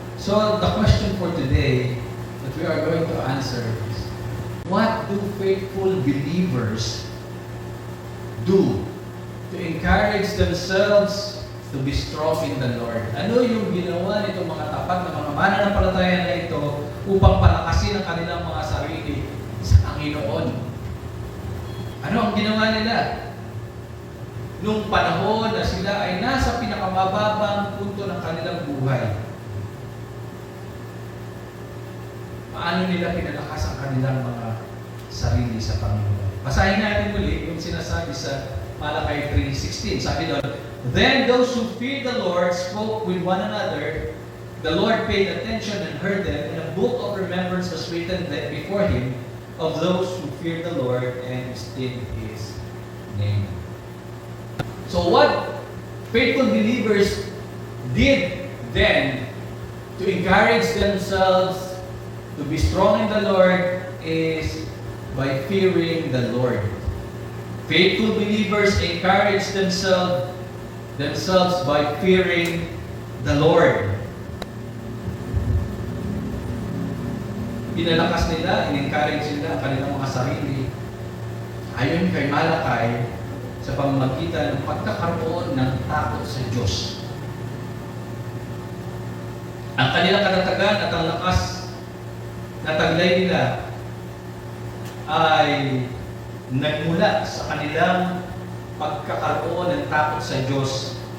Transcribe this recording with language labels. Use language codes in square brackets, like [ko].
[en] So, the question for today that we are going to answer is, what do faithful believers do to encourage themselves to be strong in the Lord? [tl] Ano yung ginawa nitong mga tapat na mga mananampalataya na ito upang palakasin ang kanilang mga sarili sa Panginoon? Ano ang ginawa nila? Nung panahon na sila ay nasa pinakamababang punto ng kanilang buhay, paano nila pinalakas ang kanilang mga sarili sa Panginoon? Basahin natin muli yung sinasabi sa Malachi 3:16. Sabi doon, [en] "Then those who feared the Lord spoke with one another. The Lord paid attention and heard them, and a book of remembrance was written before Him of those who feared the Lord and esteemed His name." So what faithful believers did then to encourage themselves to be strong in the Lord is by fearing the Lord. Faithful believers encourage themselves by fearing the Lord. [tl] Pinalakas nila, in-encourage nila ang kanilang mga sarili ayon kay Malachi sa pamamagitan ng pagkakaroon ng takot sa Diyos. Ang kanilang katatagan at ang lakas na taglay nila ay nagmula sa kanilang pagkakaroon ng takot sa Diyos